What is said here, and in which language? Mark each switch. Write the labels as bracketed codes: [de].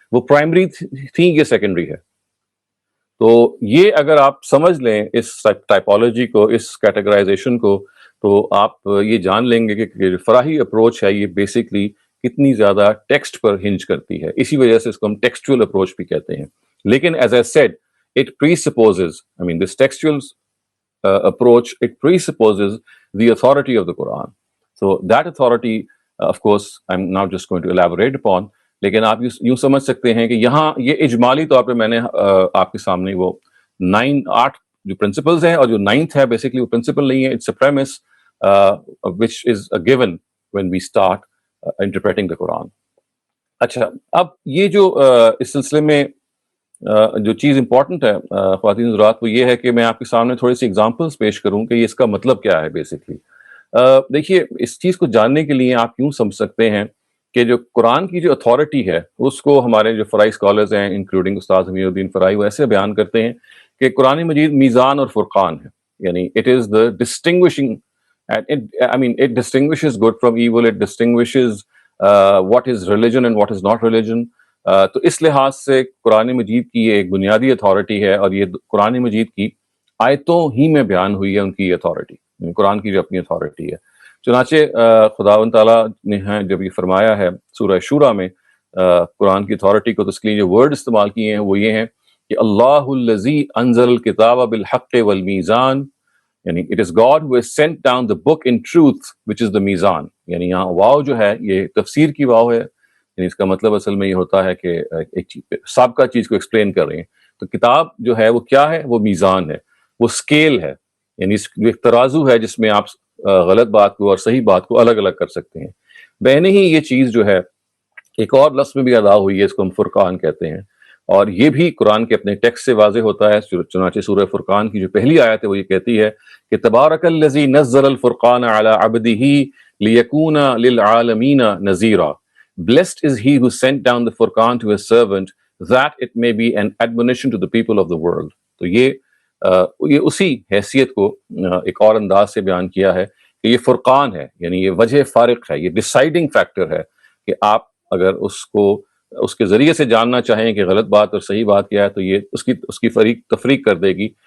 [ur] وہ پرائمری تھی، یہ سیکنڈری ہے. تو یہ اگر آپ سمجھ لیں اس ٹائپولوجی کو، اس کیٹیگرائزیشن کو، تو آپ یہ جان لیں گے کہ فراہی اپروچ ہے یہ بیسکلی کتنی زیادہ ٹیکسٹ پر ہنج کرتی ہے. اسی وجہ سے اس کو ہم ٹیکسچول اپروچ بھی کہتے ہیں. لیکن [en] As I said it presupposes, I mean this textual approach, it presupposes the authority of the Quran. So that authority, of course, I'm now just going to elaborate upon. [ur] لیکن آپ یوں سمجھ سکتے ہیں کہ یہاں یہ اجمالی طور پہ میں نے آپ کے سامنے وہ 8 جو پرنسپلز ہیں، اور جو 9th ہے بیسکلی وہ پرنسپل نہیں ہے، [en] It's a premise which is a given when we start interpreting the Quran. [ur] اچھا، اب یہ جو اس سلسلے میں جو چیز امپورٹنٹ ہے خواتین حضرات، وہ یہ ہے کہ میں آپ کے سامنے تھوڑی سی ایگزامپلس پیش کروں کہ اس کا مطلب کیا ہے بیسکلی. دیکھیے، اس چیز کو جاننے کے لیے آپ یوں سمجھ سکتے ہیں کہ جو قرآن کی جو اتھارٹی ہے اس کو ہمارے جو فرائی اسکالرز ہیں انکلوڈنگ استاد حمید الدین فرائی، وہ ایسے بیان کرتے ہیں کہ قرآن مجید میزان اور فرقان ہے. [en] یعنی it is the distinguishing, I mean it distinguishes good from evil, it distinguishes what is religion and what is not religion. [ur] تو اس لحاظ سے قرآن مجید کی یہ ایک بنیادی اتھارٹی ہے، اور یہ قرآن مجید کی آیتوں ہی میں بیان ہوئی ہے ان کی اتھارٹی، قرآن کی جو اپنی اتھارٹی ہے. چنانچہ خداوند تعالیٰ نے جب یہ فرمایا ہے سورہ شورى میں قرآن کی اتھارٹی کو، تو اس کے لیے جو ورڈ استعمال کیے ہیں وہ یہ ہیں کہ [ar] اللہ الذی انزل الکتاب بالحق والمیزان. [en] یعنی it is God who has sent down the book in truth which is the میزان. [ur] یعنی یہاں واو جو ہے یہ تفسیر کی واو ہے، یعنی اس کا مطلب اصل میں یہ ہوتا ہے کہ ایک سابقہ چیز کو ایکسپلین کر رہے ہیں. تو کتاب جو ہے وہ کیا ہے؟ وہ میزان ہے، وہ اسکیل ہے، یعنی ایک ترازو ہے جس میں آپ غلط بات کو اور صحیح بات کو الگ الگ کر سکتے ہیں. بہنے ہی یہ چیز جو ہے ایک اور لفظ میں بھی ادا ہوئی ہے، اس کو ہم فرقان کہتے ہیں، اور یہ بھی قرآن کے اپنے ٹیکسٹ سے واضح ہوتا ہے. چنانچہ سورہ فرقان کی جو پہلی آیت ہے وہ یہ کہتی ہے کہ [ar] تبارک الذی نزل الفرقان علی عبدہ لیکون للعالمین نذیرا. [en] Blessed is he who sent down the Furqan to his servant that it may be an admonition to the people of the world. [ur] تو یہ اسی حیثیت کو ایک اور انداز سے بیان کیا ہے کہ یہ فرقان ہے، یعنی یہ وجہ فارق ہے، یہ ڈیسائیڈنگ فیکٹر ہے کہ آپ اگر اس کے ذریعے سے جاننا چاہیں کہ غلط بات اور صحیح بات کیا ہے تو یہ اس کی تفریق کر دے گی.